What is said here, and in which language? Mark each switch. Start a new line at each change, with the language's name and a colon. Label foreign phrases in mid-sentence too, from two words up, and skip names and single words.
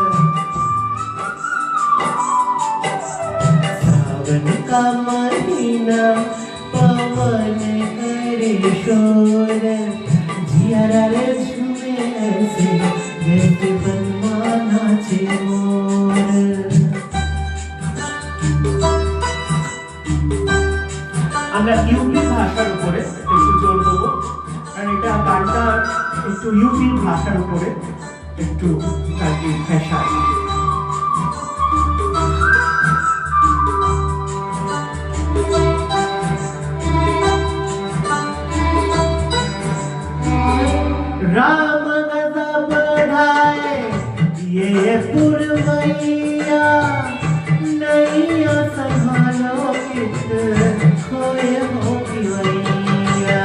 Hindi: सावन का महीना पवन करे शोर, जिया झूमे ऐसे जैसे बनवा नाचे मोर।
Bangla: আমরা ইউপি ভাষার উপরে একটু জোর দেবো, কারণ এটা গানটা একটু ইউপি ভাষার উপরে একটু গানটির ভাষা।
Hindi: राम गदा बढ़ाए ये पुरवैया, नैया संभालो कित खोए हो पिवैया।